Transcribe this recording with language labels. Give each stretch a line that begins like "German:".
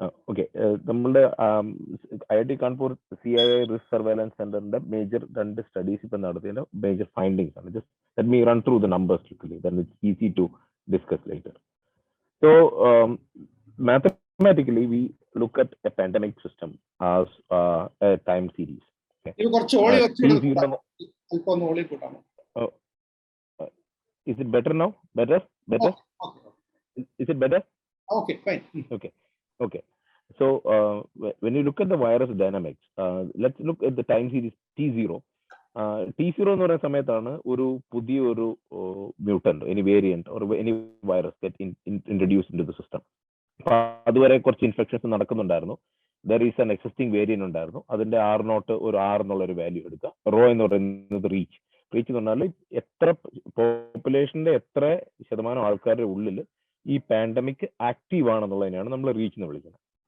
Malayalam: Okay, നമ്മളുടെ IIT Kanpur CII risk surveillance സെന്ററിന്റെ major 2 studies ഇപ്പൊ നടത്തിയതിന്റെ മേജർ ഫൈൻഡിങ്സ് ആണ്.
English: Just let me run through the numbers quickly, then it's easy to discuss later. So mathematically we look at a pandemic system as a time series.
Malayalam: ഇത് കുറച്ച് ഓളി വെച്ച് അല്പം ഓളി കൂട്ടാമോ?
English: Is it better now? Better? Is it better? Okay, fine. Okay. So when you look at the virus dynamics, let's look at the time series T0.
Malayalam: T0 എന്ന് പറയുന്ന സമയത്താണ് ഒരു പുതിയ ഒരു
English: Mutant, any variant or any virus get introduced into the system.
Malayalam: അതുവരെ കുറച്ച് infections നടക്കുന്നുണ്ടായിരുന്നു.
English: there is an existing variant
Malayalam: ഉണ്ടായിരുന്നു. അതിന്റെ R0 ഒരു R എന്നുള്ള ഒരു വാല്യൂ എടുക്കുക. റോ എന്ന് പറയുന്നത് റീച്ച് എന്ന് പറഞ്ഞാൽ എത്ര പോപ്പുലേഷന്റെ എത്ര ശതമാനം ആൾക്കാരുടെ ഉള്ളിൽ ഈ പാൻഡമിക് ആക്റ്റീവ് ആണെന്നുള്ളതിനെയാണ് നമ്മൾ റീച്ച് എന്ന് വിളിക്കുന്നത്.